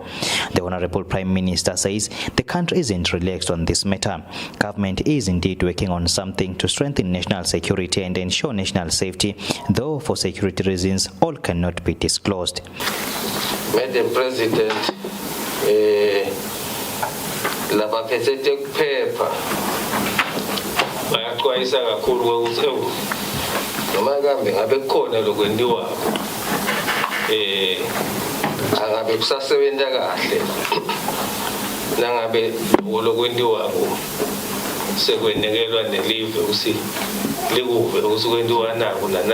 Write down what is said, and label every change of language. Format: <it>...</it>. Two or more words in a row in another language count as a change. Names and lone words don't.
<en>The Honorable Prime Minister says the country isn't relaxed on this matter. Government is indeed working on something to strengthen national security and ensure national safety, though for security reasons all cannot be disclosed. Madam President,</en> <ss>laba phethe kuphepha bayaqwa kungixwayisa kakhulu ukuthi noma kambe ngabe kukhona lokwendiwako angabe kusasebenza kahle nangabe lokwendiwako sekwenekelwa nelive ukuthi likuve ukuthi kwendiwa naku</ss>